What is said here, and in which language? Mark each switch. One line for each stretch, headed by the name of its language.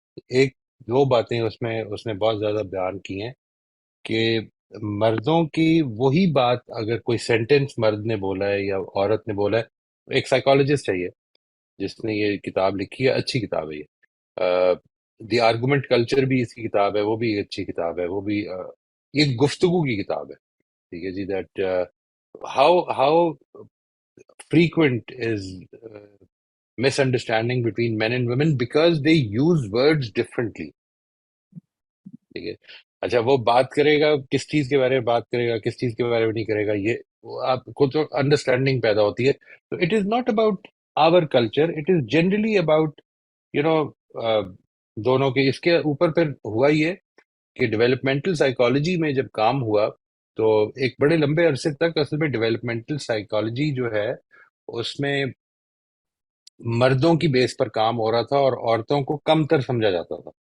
Urdu: ایک دو باتیں اس نے بہت زیادہ بیان کی ہیں کہ مردوں کی وہی بات اگر کوئی سینٹینس مرد نے بولا ہے یا عورت نے بولا ہے. ایک سائیکالوجسٹ ہے یہ جس نے یہ کتاب لکھی ہے، اچھی کتاب ہے یہ. دی آرگومنٹ کلچر بھی اس کی کتاب ہے، وہ بھی اچھی کتاب ہے. وہ بھی یہ گفتگو کی کتاب ہے. ٹھیک ہے جی.
English: That how frequent is misunderstanding between men and women because they use words differently.
Urdu: ٹھیک ہے. اچھا، وہ بات کرے گا کس چیز کے بارے میں بات کرے گا، کس چیز کے بارے میں نہیں کرے گا، یہ آپ کو تو انڈرسٹینڈنگ پیدا ہوتی ہے.
English: تو it is not about our culture, it is generally about you know
Urdu: دونوں کے. اس کے اوپر پھر ہوا یہ کہ ڈیولپمنٹل سائیکالوجی میں جب کام ہوا تو ایک بڑے لمبے عرصے تک اصل میں ڈیولپمنٹل سائیکالوجی جو ہے اس میں مردوں کی بیس پر کام ہو رہا تھا اور عورتوں کو کم تر سمجھا جاتا تھا.